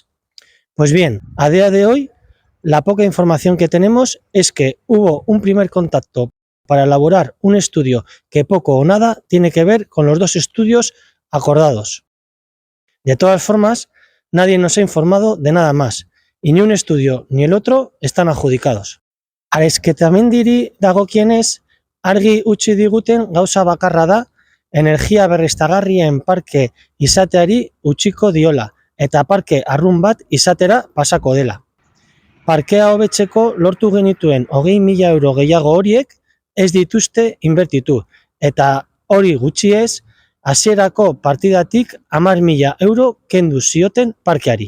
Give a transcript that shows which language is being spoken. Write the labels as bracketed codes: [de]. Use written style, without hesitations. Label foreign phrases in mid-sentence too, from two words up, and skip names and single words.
[es] Pues bien, a día de hoy, la poca información que tenemos es que hubo un primer contacto para elaborar un estudio que poco o nada tiene que ver con los 2 estudios acordados. De todas formas, nadie nos ha informado de nada más, y ni un estudio ni el otro están adjudicados. [eu] Arezketamendi dagokienez, argi utzi diguten gauza bakarra da, energia berriztagarrien parke izateari utziko diola, eta parke arrun bat izatera pasako dela. Parkea hobetzeko lortu genituen 20.000 euro gehiago horiek ez dituzte inbertitu, eta hori gutxiez, hasierako partidatik 10.000 euro kendu zioten parkeari.